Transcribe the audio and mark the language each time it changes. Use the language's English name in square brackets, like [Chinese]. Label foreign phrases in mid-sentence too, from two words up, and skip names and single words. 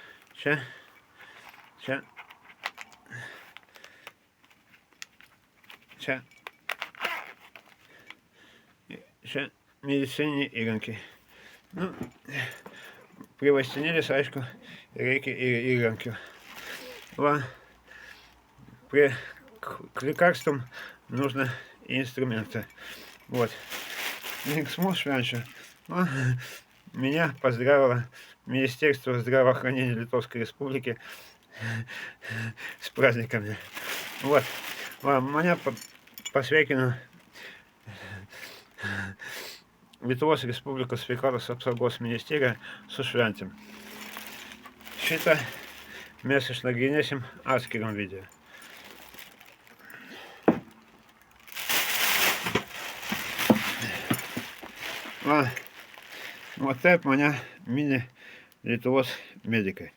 [Lithuanian] Čia medicininiai įrankiai. Nu, prie vaistinėlės, aišku, reikia ir įrankių. Va, [Russian] к лекарствам нужно инструменты. [Lithuanian] Вот. Linksmų švenčių. [Russian] Меня поздравило Министерство здравоохранения Литовской Республики с праздниками. Вот. [Lithuanian] Меня pasveikino Lietuvos Respublikos sveikatos apsaugos ministerija su šventėm. Šitą mes išnagrinėsim atskiram video. Va taip mane mini Lietuvos medikai.